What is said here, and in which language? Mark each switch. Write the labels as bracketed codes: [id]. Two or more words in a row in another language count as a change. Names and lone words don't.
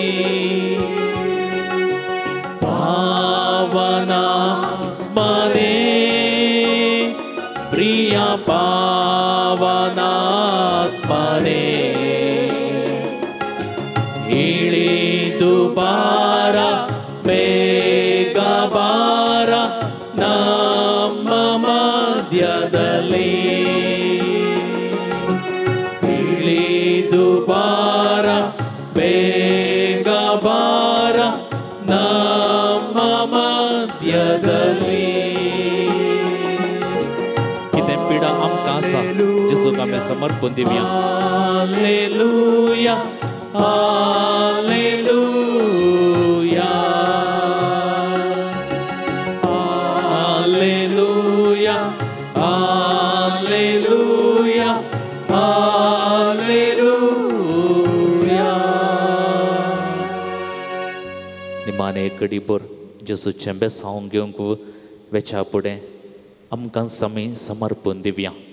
[kn] ಪಾವನಾತ್ಮನೇ ಪ್ರಿಯ ಪಾವನಾತ್ಮನೇ ಇಳಿದು ಬಾರ ಬೇಗ ಬಾರ ನಮ್ಮ ಮಧ್ಯದಲ್ಲಿ ಇಳಿದು ಬಾರ ಬೇಗ ಬಾರ ನಮ್ಮ ಮಧ್ಯದಲ್ಲಿ [kok] कितें पिडा आमकां आसा जेजूक आमी समर्पण दिवया हालेलुया हालेलुया हालेलुया हालेलुया हालेलुया निमाणे कडीभर जेजूचें बेसांव घेवंक वेच्या फुडें आमकां समय समर्पण दिवया